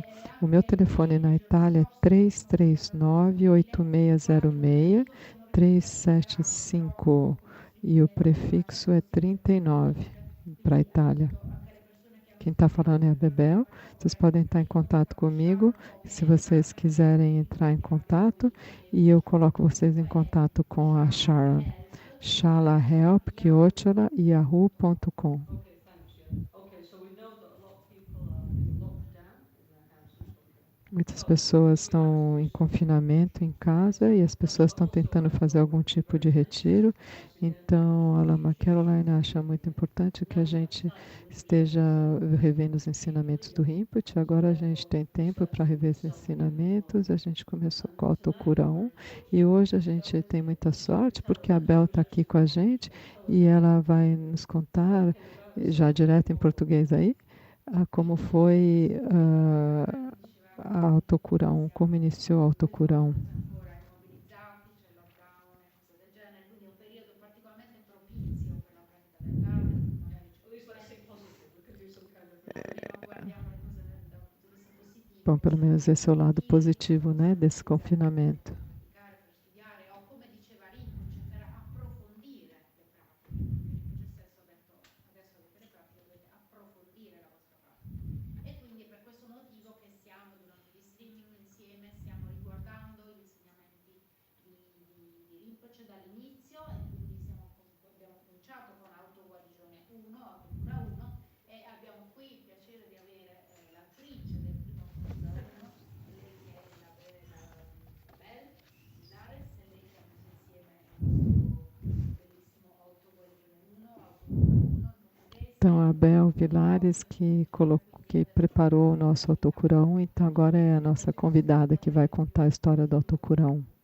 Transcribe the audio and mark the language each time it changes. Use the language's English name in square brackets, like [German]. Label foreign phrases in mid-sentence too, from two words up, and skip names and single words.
[Portuguese] O meu telefone na Itália é 339-8606, 375 e o prefixo é 39 para a Itália. Quem está falando é a Bebel. Vocês podem estar em contato comigo, se vocês quiserem entrar em contato, e eu coloco vocês em contato com a Sharon. shalahelp@yahoo.com. [English] Okay, thanks. Yeah. Okay, so we know that a lot of people are in lockdown in their houses. Okay. [Portuguese] Muitas pessoas estão em confinamento em casa e as pessoas estão tentando fazer algum tipo de retiro. Então, a Lama Caroline acha muito importante que a gente esteja revendo os ensinamentos do Rinpoche. Agora a gente tem tempo para rever os ensinamentos. A gente começou com a Autocura 1 e hoje a gente tem muita sorte porque a Bel está aqui com a gente e ela vai nos contar, já direto em português aí, como foi a Autocura 1, como iniciou a Autocura 1. [Italian] ancora immobilizzati, c'è il lockdown e cose del genere, quindi è un periodo particolarmente propizio per la pratica del Dharma, in cui magari ci guardiamo le cose da un punto di vista positivo. [Portuguese] Bom, pelo menos esse é o lado positivo, né, desse confinamento. [Italian] Per studiare o come diceva Rinpoche per approfondire le pratiche, perché Rinpoche stesso ha detto adesso avete le pratiche dovete approfondire la vostra pratica e quindi è per questo motivo che siamo durante gli streaming insieme, stiamo riguardando gli insegnamenti di Rinpoche dall'inizio e quindi abbiamo cominciato con autoguarigione 1, autocura 1 e abbiamo qui il piacere di avere l'autrice del primo autocura 1, lei che è la Bel Vilares e lei che ha messo insieme il suo bellissimo autoguarigione 1, autocura 1 in portoghese. [Portuguese] Então, a Bel Vilares que preparou o nosso Autocura 1, então agora é a nossa convidada que vai contar a história do Autocura 1.